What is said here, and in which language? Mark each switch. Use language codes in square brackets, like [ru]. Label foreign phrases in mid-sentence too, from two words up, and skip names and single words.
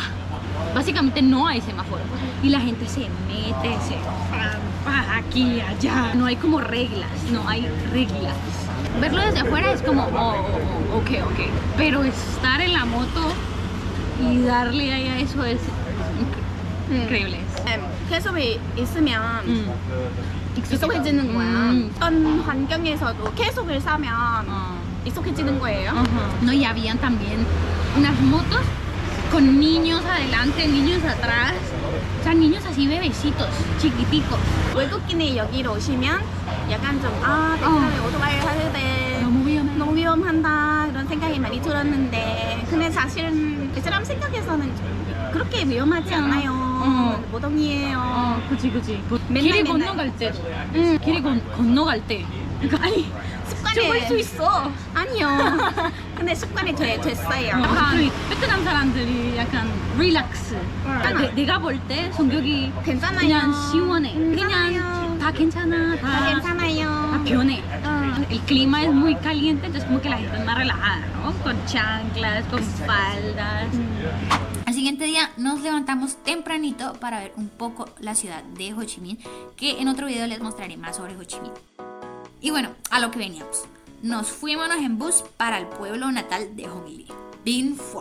[es] Básicamente no hay semáforo y la gente se mete, aquí, allá. No hay como reglas, no hay reglas. Verlo desde afuera es como, ok. Pero estar en la moto y darle ahí a eso es increíble. [ko] 계속 있으면 익숙해지는 거야. 어떤 환경에서도 계속을 사면 익숙해지는 거예요. [es] No, y habían también unas motos con niños adelante, niños atrás. O sea, niños así bebecitos, chiquiticos. [ko] 외국인이 여기로 오시면 약간 좀 베트남에 오토바이 타야 돼. 너무 위험한다 이런 생각이 많이 들었는데 근데 사실은 베트남 생각에서는 좀 그렇게 위험하지 않아요. 모동이에요. 그치. 맨날. 건너갈 때. 길이 건너갈 때. 그러니까 아니, 죽을 수 있어. 아니요. 근데 습관이 됐어요. 약간 베트남 사람들이 약간 릴렉스. 내가 볼 때 성격이 괜찮아요. 그냥 시원해. 괜찮아요. 그냥 다 괜찮아. 다 괜찮아요. 다 변해. [es] El clima es muy caliente, entonces como que la gente es más relajada, ¿no? Con chanclas, con faldas. Al siguiente día nos levantamos tempranito para ver un poco la ciudad de Ho Chi Minh, que en otro video les mostraré más sobre Ho Chi Minh. Y bueno, a lo que veníamos. Nos fuimos en bus para el pueblo natal de Hong Ly, Binh Phuoc.